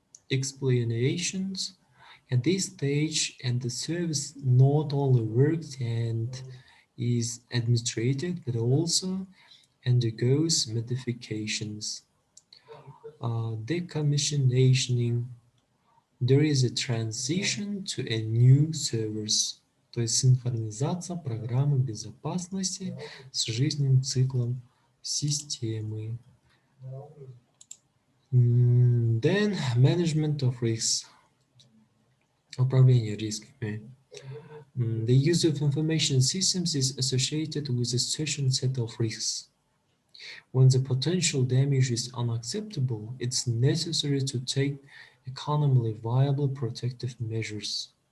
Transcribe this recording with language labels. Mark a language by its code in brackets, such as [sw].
[en] Explanations. At this stage, and the service not only works and is administrated, but also undergoes modifications. Decommissioning. there is a transition to a new service. [ru] То есть синхронизация программы безопасности с жизненным циклом системы. [en] Then management of risks. [ru] Управление рисками. [en] The use of information systems is associated with a certain set of risks. When the potential damage is unacceptable, it's necessary to take economically viable protective measures.